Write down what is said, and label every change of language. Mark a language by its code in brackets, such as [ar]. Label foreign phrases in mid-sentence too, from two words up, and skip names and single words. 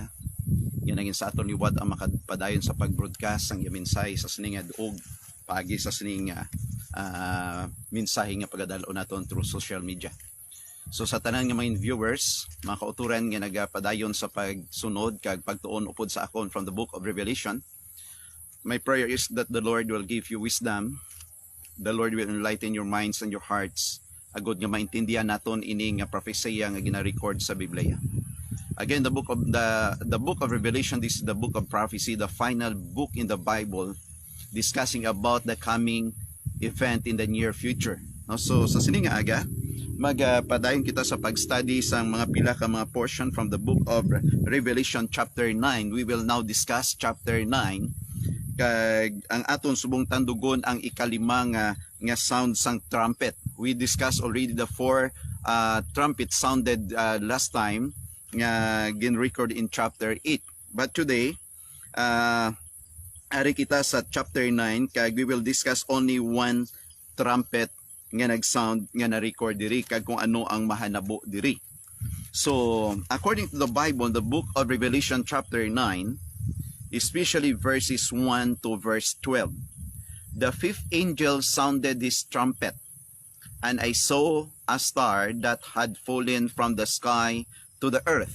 [hil] Nga naging sa aton liwat ang makapadayon sa pag-broadcast ang mensahe sa sining nga duog paagi sa sining mensahe nga pagadalo naton [en] through social media. [hil] So sa tanan nga mga viewers, mga kauturan nga nagapadayon sa pagsunod kag pagtuon upod sa akon [en] from the book of Revelation, my prayer is that the Lord will give you wisdom. The Lord will enlighten your minds and your hearts. [hil] Agod nga maintindihan naton ini nga prophesia nga gina-record sa Biblia. [en] Again, the book of Revelation, this is the book of prophecy, the final book in the Bible discussing about the coming event in the near future. [hil] No, so sa sining nga aga, magpadayon kita sa pag-study sa mga pila ka mga portion [en] from the book of Revelation chapter 9. We will now discuss chapter 9. [hil] Kag ang aton subong tandugon ang ikalima nga sound sang trumpet. [en] We discussed already the four trumpets sounded last time [hil] nga gin-record [en] in chapter 8. But today, [hil] ari kita sa chapter 9 kag [en] we will discuss only one trumpet [hil] nga nag-sound nga na-record diri kag kung ano ang mahanabo diri. [en] So, according to the Bible, the book of Revelation chapter 9, especially verses 1 to verse 12. The fifth angel sounded his trumpet, and I saw a star that had fallen from the sky to the earth.